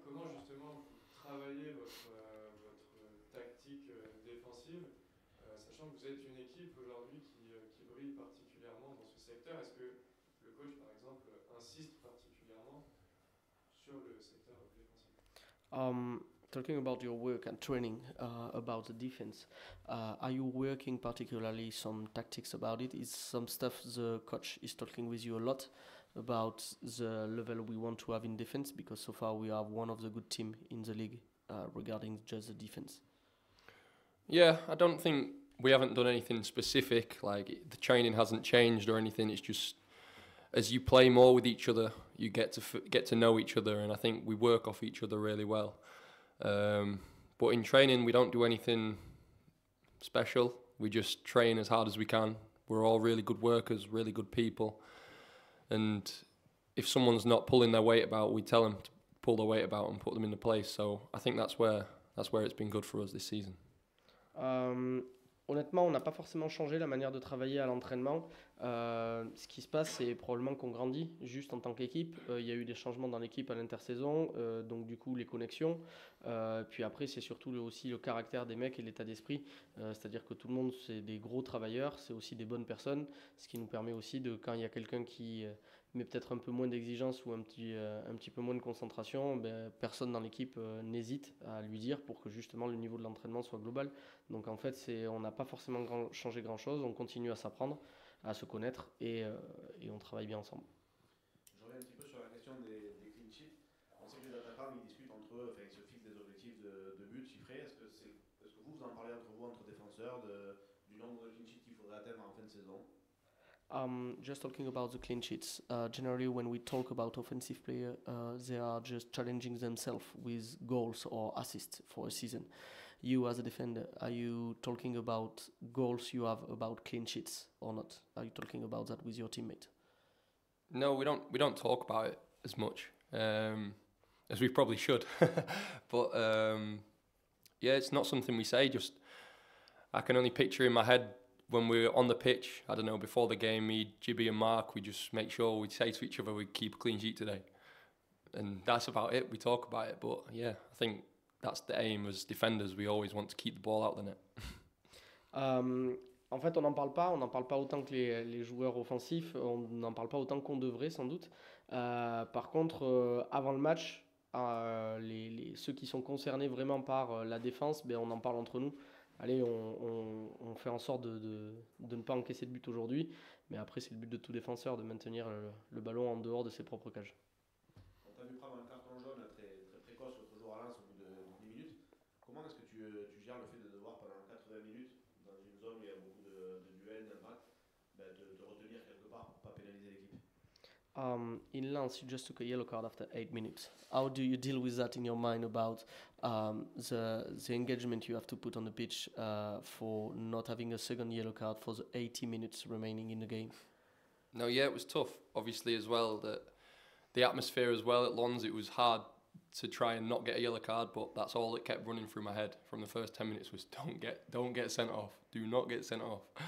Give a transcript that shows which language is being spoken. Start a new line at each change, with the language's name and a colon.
French: Comment justement vous travaillez votre tactique défensive, sachant que vous êtes une équipe aujourd'hui qui brille particulièrement dans ce secteur? Est-ce que le coach, par exemple, insiste particulièrement sur le secteur défensif?
English: Talking about your work and training about the defense, are you working particularly some tactics about it? Is some stuff the coach is talking with you a lot about the level we want to have in defense? Because so far we have one of the good team in the league regarding just the defense. Yeah, I don't think we haven't done anything specific. Like the training hasn't changed or anything. It's just as you play more with each other, you get to know each other, and I think we work off each other really well. But in training, we don't do anything special. We just train as hard as we can. We're all really good workers, really good people. And if someone's not pulling their weight about, we tell them to pull their weight about and put them in the place. So I think that's where that's where it's been good for us this season.
French: Honnêtement, on n'a pas forcément changé la manière de travailler à l'entraînement. Ce qui se passe, c'est probablement qu'on grandit juste en tant qu'équipe. Il y a eu des changements dans l'équipe à l'intersaison, donc du coup les connexions. Puis après, c'est surtout aussi le caractère des mecs et l'état d'esprit. C'est-à-dire que tout le monde, c'est des gros travailleurs, c'est aussi des bonnes personnes, ce qui nous permet aussi de, quand il y a quelqu'un qui met peut-être un peu moins d'exigence ou un petit peu moins de concentration, ben, personne dans l'équipe n'hésite à lui dire pour que justement le niveau de l'entraînement soit global. Donc en fait, on n'a pas forcément changé grand-chose, on continue à s'apprendre, à se connaître et on travaille bien ensemble. Je reviens un petit peu sur la question des clean sheets. On sait que les attaquants ils discutent entre eux, enfin, ils se fixent des objectifs de but chiffrés. Est-ce que vous en parlez entre vous, entre défenseurs, du nombre de clean sheets qu'il faudrait atteindre en fin de saison?
English: Just talking about the clean sheets. Generally, when we talk about offensive player, they are just challenging themselves with goals or assists for a season. You, as a defender, are you talking about goals you have about clean sheets or not? Are you talking about that with your teammate? No, we don't talk about it as much as we probably should. But yeah, it's not something we say. Just I can only picture in my head when we're on the pitch. I don't know, before the game, me, Gibby, and Mark, we just make sure we say to each other we keep a clean sheet today, and that's about it. We talk about it, but yeah, I think that's the aim as defenders. We always want to keep the ball out of the net.
French: En fait, on n'en parle pas autant que les joueurs offensifs, on n'en parle pas autant qu'on devrait sans doute. Par contre, avant le match, ceux qui sont concernés vraiment par la défense, ben, on en parle entre nous. Allez, on fait en sorte de ne pas encaisser de but aujourd'hui, mais après c'est le but de tout défenseur de maintenir le ballon en dehors de ses propres cages. On t'a vu prendre un carton jaune très, très précoce l'autre jour à Lens au bout de 10 minutes. Comment est-ce que tu gères le fait de devoir pendant 80 minutes, dans une zone où il y a beaucoup de duels, d'impact, te retenir quelque part pour ne pas pénaliser l'équipe?
English: In Lens, you just took a yellow card after 8 minutes. How do you deal with that in your mind about the engagement you have to put on the pitch for not having a second yellow card for the 80 minutes remaining in the game? No, yeah, it was tough. Obviously, as well, the atmosphere as well at Lens, it was hard to try and not get a yellow card, but that's all that kept running through my head from the first 10 minutes was don't get sent off. Do not get sent off.